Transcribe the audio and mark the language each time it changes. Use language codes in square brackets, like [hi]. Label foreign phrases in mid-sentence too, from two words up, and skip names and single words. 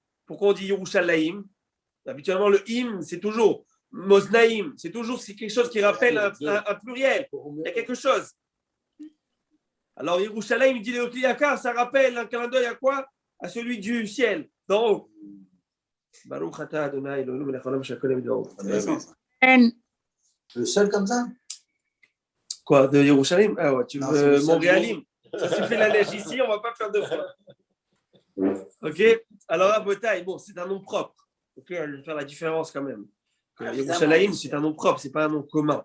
[fr] Pourquoi on dit Yerushalayim? Habituellement, le im, c'est toujours Moznaïm, c'est quelque chose qui rappelle un pluriel. Il y a quelque chose. Alors, Yerushalayim, il dit le Kliyakar, ça rappelle un clin d'œil à quoi? À celui du ciel, d'en haut. [he] ברוך אתה אדוני אלוהינו מלך העולם שהכל בדברו. [fr] Le seul comme ça? Quoi, de Yerushalayim? Ah ouais, tu veux Montréalim? Ça suffit la neige ici, on ne va pas faire 2 fois. Ok? Alors, Abotai, bon, c'est un nom propre. Ok, je vais faire la différence quand même. Yerushalayim, c'est un nom propre, c'est pas un nom commun.